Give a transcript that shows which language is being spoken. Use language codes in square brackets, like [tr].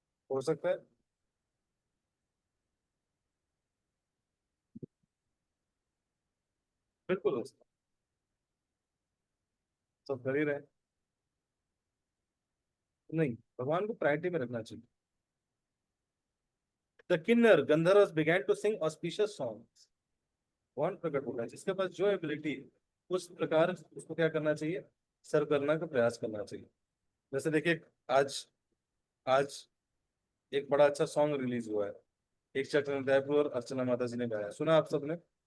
[hi] हो सकता है। बिल्कुल हो सकता है। सब कर ही रहे हैं। नहीं, भगवान को प्रायोरिटी में रखना चाहिए। [en] The Kinnar Gandharvas began to sing auspicious songs. [hi] कौन प्रकट होगा जिसके पास जो एबिलिटी है उस प्रकार उसको क्या करना चाहिए, सर्व करने का प्रयास करना चाहिए। जैसे देखिए, आज आज एक बड़ा अच्छा सॉन्ग रिलीज हुआ है, एक चक्र दयापुर और अर्चना माता जी ने गाया, सुना आप सबने?